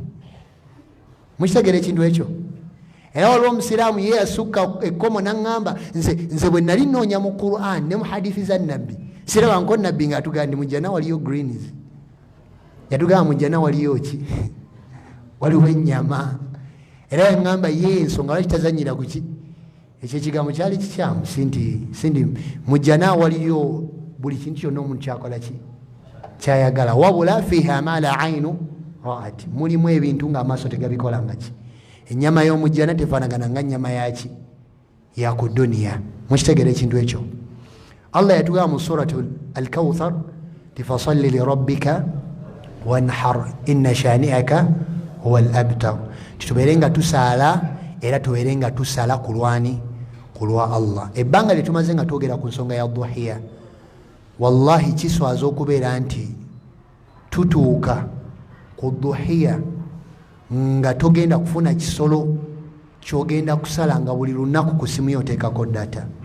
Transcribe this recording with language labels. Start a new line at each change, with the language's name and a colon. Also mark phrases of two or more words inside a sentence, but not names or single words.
Ganda: Mukitegera ekintu ekyo? Era olwo omusiraamu ye yasukka ekkomo n'aŋŋamba nze bwe nali nnoonya mu Qur'an ne mu hadithi za nabbi siraba nko nabbi ng'atugamba ndi mujjana waliyo greens, yatugamba mujjana waliyo ki? Waliwo ennyama. Era yaŋŋamba ye ensonga lwaki tazanyira ku ki? Ekyo ekigambo kyali kikyamu. Sindi mujjana waliyo buli kintu kyonna omuntu kyakola ki? Kyayagala. Wabula
Arabic: فيها ما لا عين رأت,
Ganda: mulimu ebintu ng'amaaso tegabikolanga ki? Ennyama y'omujjana tefaanagana nga nnyama yaki? Ya ku duniya. Mukitegera ekintu ekyo? Allah yatugamba mu
Arabic: سورة الكوثر فصل لربك وانحر إن شانئك هو الأبتر.
Ganda: Tubeere nga tusaala era tubeere nga tusala ku lwani? Ku lwa Allah. Ebbanga lye tumaze nga twogera ku nsonga ya duhiya, wallahi kiswaza okubeera nti tutuuka ku duhiya nga togenda kufuna kisolo kyogenda kusala nga buli lunaku ku simu yo oteekako data.